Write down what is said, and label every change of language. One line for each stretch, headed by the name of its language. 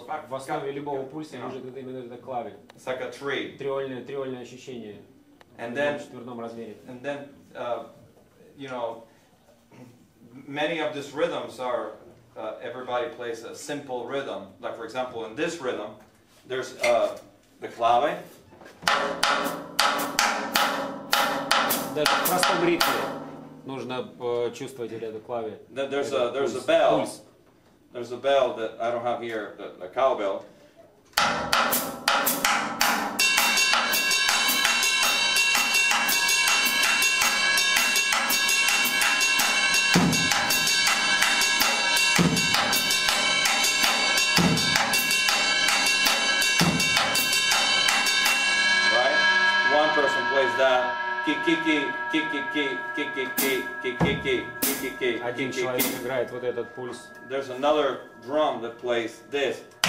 Russian: основе любого пульса лежит именно это клави.
English: It's like a tree.
Russian: Триольное ощущение в четверном размере.
English: And then, you know, many of these rhythms are everybody plays a simple rhythm. Like for example, in this rhythm, there's the clave.
Russian: Даже в простом ритме нужно чувствовать это клаве.
English: There's a bell. There's a bell that I don't have here, the cowbell. Right? One person plays that.
Russian: Один человек играет вот этот пульс.
English: There's another drum that plays this.